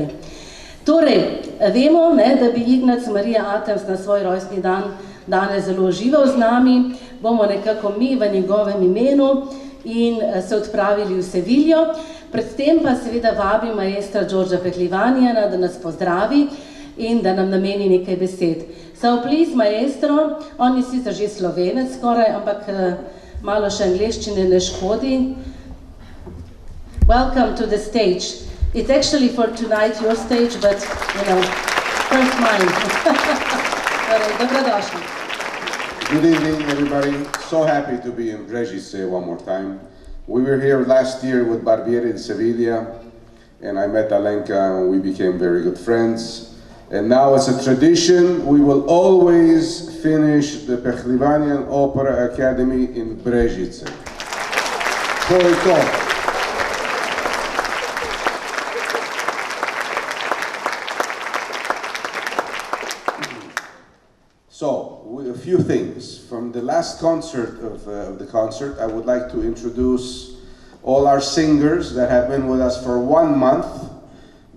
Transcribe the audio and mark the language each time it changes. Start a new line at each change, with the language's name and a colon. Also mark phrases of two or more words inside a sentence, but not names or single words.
Slovenian: Torej, vemo, da bi Ignac Marija Atems na svoj rojstni dan danes zelo užival z nami, bomo nekako mi v njegovem imenu in se odpravili v Seviljo, predtem pa seveda vabim maestra Đorđa Pehlivanjana, da nas pozdravi in da nam nameni nekaj besed.
English: So please, maestro,
Slovenian: on je sicer že Slovenec skoraj, ampak malo še angleščine ne škodi.
English: Welcome to the stage. It's actually for tonight your stage, but, you know, first mine.
Slovenian: Dobrodošli.
English: Good evening, everybody. So happy to be in Brežice one more time. We were here last year with Barbieri in Sevilla, and I met Alenka and we became very good friends. And now it's a tradition, we will always finish the Pehlivanje Opera Academy in Brežice.
Slovenian: To je to.
English: So, a few things. From the last concert of the concert, I would like to introduce all our singers that have been with us for 1 month.